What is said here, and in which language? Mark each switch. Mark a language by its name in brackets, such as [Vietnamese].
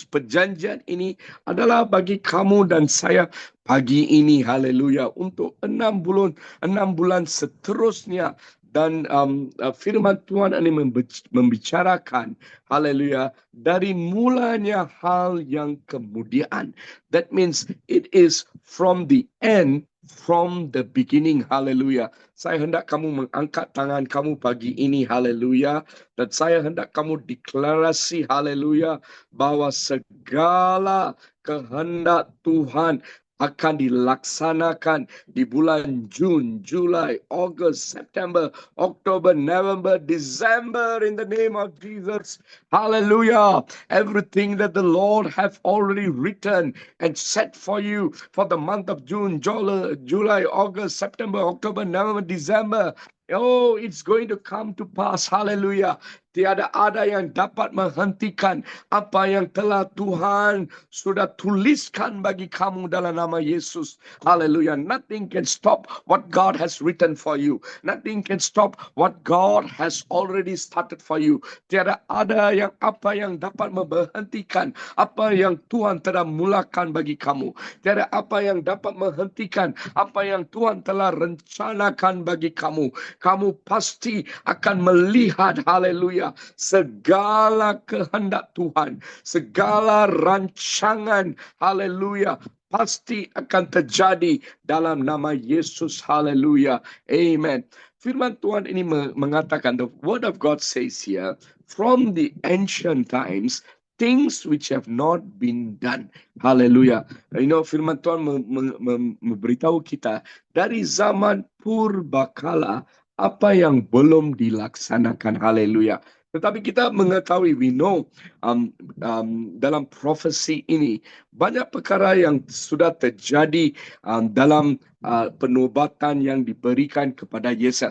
[Malay] Perjanjian ini adalah bagi kamu dan saya pagi ini, haleluya, untuk 6 bulan seterusnya. Dan firman Tuhan ini membicarakan, haleluya, dari mulanya hal yang kemudian. [English] That means it is from the end, from the beginning, haleluya. [Malay] Saya hendak kamu mengangkat tangan kamu pagi ini, haleluya. Dan saya hendak kamu deklarasi, haleluya, bahwa segala kehendak Tuhan akan dilaksanakan di bulan Jun, Julai, [English] August, September, October, November, December, in the name of Jesus. Hallelujah. Everything that the Lord have already written and set for you for the month of June, July, August, September, October, November, December. Oh, it's going to come to pass. Hallelujah. [Malay] Tiada ada yang dapat menghentikan apa yang telah Tuhan sudah tuliskan bagi kamu dalam nama Yesus. [English] Hallelujah. Nothing can stop what God has written for you. Nothing can stop what God has already started for you. [Malay] Tiada ada yang apa yang dapat memberhentikan apa yang Tuhan telah mulakan bagi kamu. Tiada apa yang dapat menghentikan apa yang Tuhan telah rencanakan bagi kamu. Kamu pasti akan melihat, haleluya, segala kehendak Tuhan, segala rancangan, haleluya, pasti akan terjadi dalam nama Yesus, haleluya, amen. Firman Tuhan ini mengatakan, [English] the word of God says here, from the ancient times, things which have not been done. [Malay] Haleluya. Firman Tuhan memberitahu kita dari zaman purbakala apa yang belum dilaksanakan. Haleluya. Tetapi kita mengetahui, [English] we know, [Malay] dalam profesi ini banyak perkara yang sudah terjadi dalam penubatan yang diberikan kepada Yesaya.